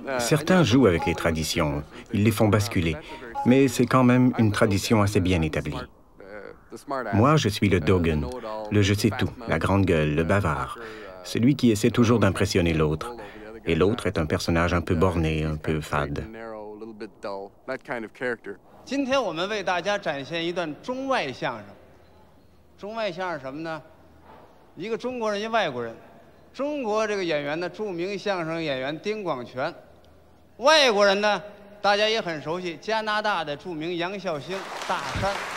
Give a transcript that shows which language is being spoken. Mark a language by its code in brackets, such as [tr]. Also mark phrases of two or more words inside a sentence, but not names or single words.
[fr] Certains jouent avec les traditions, ils les font basculer, mais c'est quand même une tradition assez bien établie. Moi, je suis le Dogen, le je sais tout, la grande gueule, le bavard, celui qui essaie toujours d'impressionner l'autre. Et l'autre est un personnage un peu borné, un peu fade. [zh] 今天我们为大家展现一段中外相声。中外相声什么呢？一个中国人，一个外国人。中国这个演员呢，著名相声演员丁广泉；外国人呢，大家也很熟悉，加拿大的著名杨孝兴、大山。